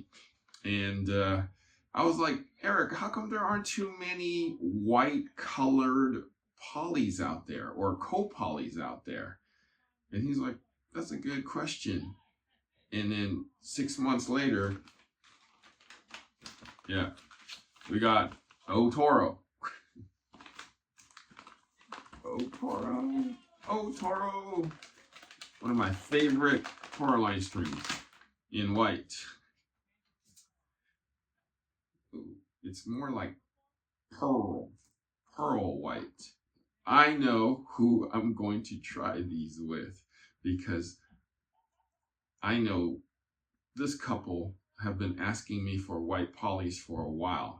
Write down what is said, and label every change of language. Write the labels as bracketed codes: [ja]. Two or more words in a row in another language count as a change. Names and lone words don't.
[en] And I was like, Eric, how come there aren't too many white colored polys out there or co-polys out there? And he's like, that's a good question. And then 6 months later, yeah, we got O-Toro. O-Toro. O-Toro. One of my favorite Toroline strings in white. Ooh, it's more like pearl white. I know who I'm going to try these with because I know this couple have been asking me for white polys for a while.